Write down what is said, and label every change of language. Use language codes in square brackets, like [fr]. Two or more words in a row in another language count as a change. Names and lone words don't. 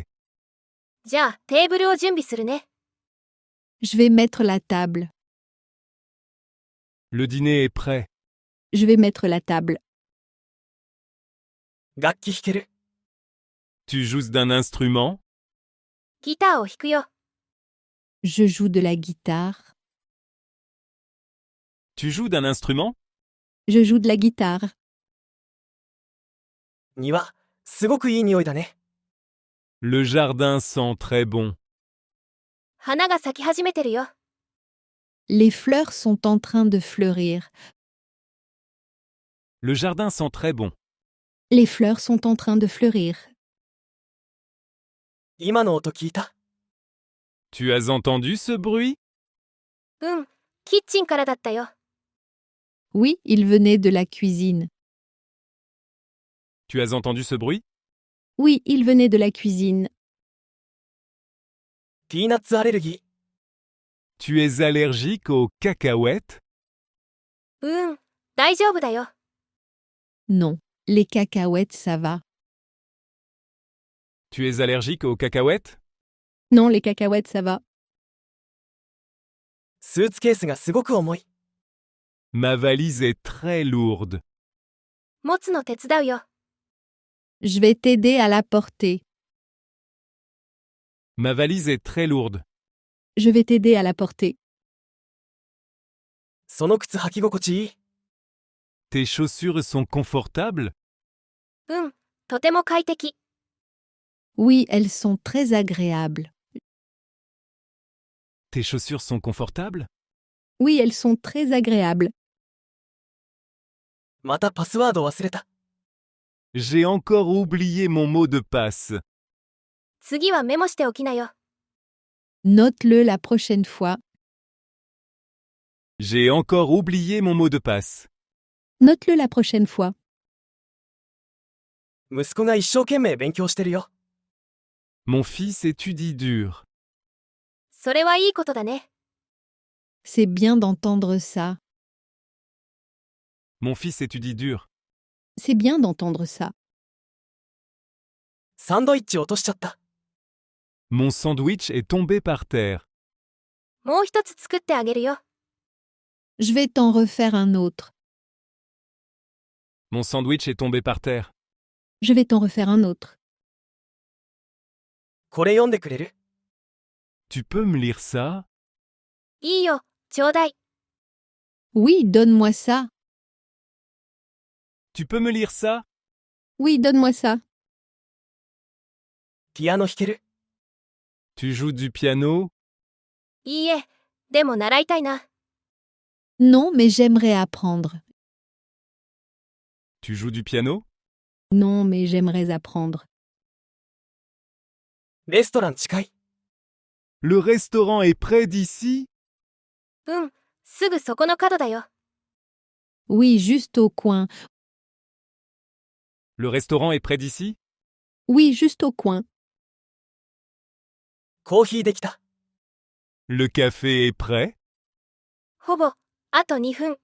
[ja] じゃあ、テーブルを準備するね。 [fr] Je vais mettre la table. Le dîner est prêt. Je vais mettre la table. [ja] 楽器弾ける。 [fr] Tu joues d'un instrument? [ja] ギターを弾くよ。 [fr] Je joue de la guitare. Tu joues d'un instrument? Je joue de la guitare. [ja] 庭、すごくいい匂いだね。 [fr] Le jardin sent très bon. [ja] 花が咲き始めてるよ。 [fr] Les fleurs sont en train de fleurir. Le jardin sent très bon. Les fleurs sont en train de fleurir. [ja] 今の音聞いた。 [fr] Tu as entendu ce bruit? [ja] うん、キッチンからだったよ。 [fr] Oui, il venait de la cuisine. Tu as entendu ce bruit? Oui, il venait de la cuisine. [ja] ピーナッツアレルギー。 [fr] Tu es allergique aux cacahuètes? [ja] うん、大丈夫だよ。 [fr] Non, les cacahuètes, ça va. Tu es allergique aux cacahuètes? Non, les cacahuètes, ça va. [ja] スーツケースがすごく重い。 [fr] Ma valise est très lourde. [ja] 持つの手伝うよ。 [fr] Je vais t'aider à la porter. Ma valise est très lourde. Je vais t'aider à la porter. [ja] その靴履き心地いい。 [fr] Tes chaussures sont confortables? [ja] うん、とても快適。 [fr] Oui, elles sont très agréables. Tes chaussures sont confortables? Oui, elles sont très agréables. [ja] またパスワード忘れた。 [fr] J'ai encore oublié mon mot de passe. [ja] 次はメモしておきなよ。 [fr] Note-le la prochaine fois. J'ai encore oublié mon mot de passe. Note-le la prochaine fois. [ja] 息子が一生懸命勉強してるよ。 [fr] Mon fils étudie dur. [ja] それはいいことだね。 [fr] C'est bien d'entendre ça. Mon fils étudie dur. C'est bien d'entendre ça. [ja] サンドイッチ落としちゃった。 [fr] Mon sandwich est tombé par terre. [ja] もう一つ作ってあげるよ。 [fr] Je vais t'en refaire un autre. Mon sandwich est tombé par terre. Je vais t'en refaire un autre. [ja] これ読んでくれる？ [fr] Tu peux me lire ça? [ja] いいよ、ちょうだい。 [fr] Oui, donne-moi ça. Tu peux me lire ça? Oui, donne-moi ça. [ja] ピアノ弾ける？ [fr] Tu joues du piano? [ja] いいえ、でも習いたいな。 [fr] Non, mais j'aimerais apprendre. Tu joues du piano? Non, mais j'aimerais apprendre. [ja] レストラン近い。 [fr] Le restaurant est près d'ici? [ja] うん、すぐそこの角だよ。 [fr] Oui, juste au coin. Le restaurant est près d'ici? Oui, juste au coin. [ja] コーヒーできた。 [fr] Le café est prêt? [ja] ほぼ、あと2分。